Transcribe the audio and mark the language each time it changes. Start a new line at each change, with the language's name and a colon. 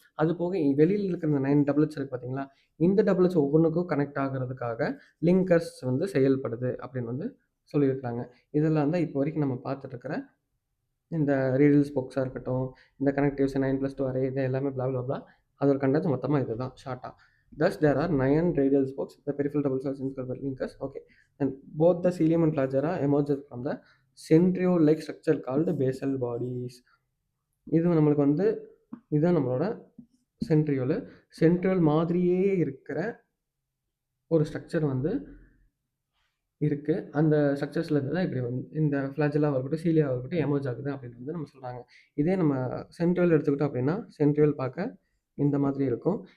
Tamil: அது போக வெளியில் இருக்கிற இந்த 9 டபுள்ஸ் இருக்குது பார்த்தீங்களா? இந்த டபுள்ஸ் ஒவ்வொன்றுக்கும் கனெக்ட் ஆகிறதுக்காக லிங்கர்ஸ் வந்து செயல்படுது அப்படின்னு வந்து சொல்லியிருக்கிறாங்க. இதெல்லாம் தான் இப்போ வரைக்கும் நம்ம பார்த்துட்டு இருக்கிற இந்த ரேடியல் ஸ்போக்ஸாக இருக்கட்டும், இந்த கனெக்டிவ்ஸ் 9+2 அரே இது எல்லாமே
English: blah blah blah.
Tamil: அதோட கண்டென்ட் மொத்தமாக இதுதான் ஷார்ட்டா.
English: Thus, there are 9 radial spokes. The peripheral doubles are central linkers. Okay. And both the cilium and flagella emerges from the centriole-like structure called basal bodies.
Tamil: இது நம்மளுக்கு வந்து இதுதான் நம்மளோட சென்ட்ரியோல் மாதிரியே இருக்கிற ஒரு ஸ்ட்ரக்சர் வந்து இருக்குது. அந்த ஸ்ட்ரக்சர்ஸில் இருந்து தான் இப்படி வந்து இந்த ஃப்ளாஜெல்லாவாக இருக்கட்டும், சீலியாவாக இருக்கட்டும் எமர்ஜ் ஆகுது அப்படின்னு வந்து நம்ம சொல்கிறாங்க. இதே நம்ம சென்ட்ரியோல் எடுத்துக்கிட்டோம் அப்படின்னா சென்ட்ரியோல் பார்க்க இந்த மாதிரி இருக்கும்.